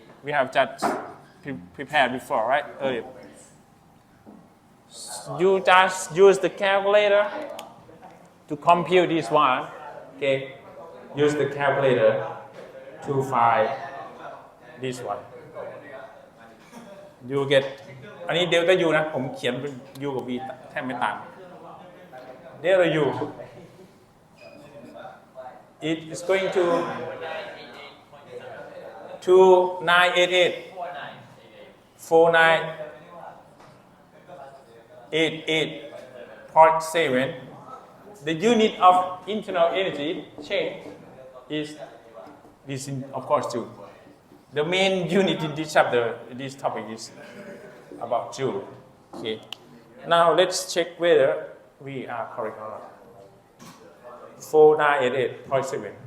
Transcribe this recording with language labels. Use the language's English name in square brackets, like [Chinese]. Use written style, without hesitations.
[English] We have just prepared before, right? Earlier. You just use the calculator to compute this one. Okay. Use the calculator to find this one. You get [Thai] อันนี้ delta U นะผมเขียนเป็น U กับ V แทบไม่ต่าง [English] delta U it is going to 2988 4988.7. The unit of internal energy change is this, of course, Joule. The main unit in this chapter, this topic is about Joule. Okay. Now let's check whether we are correct or not. 4988.7.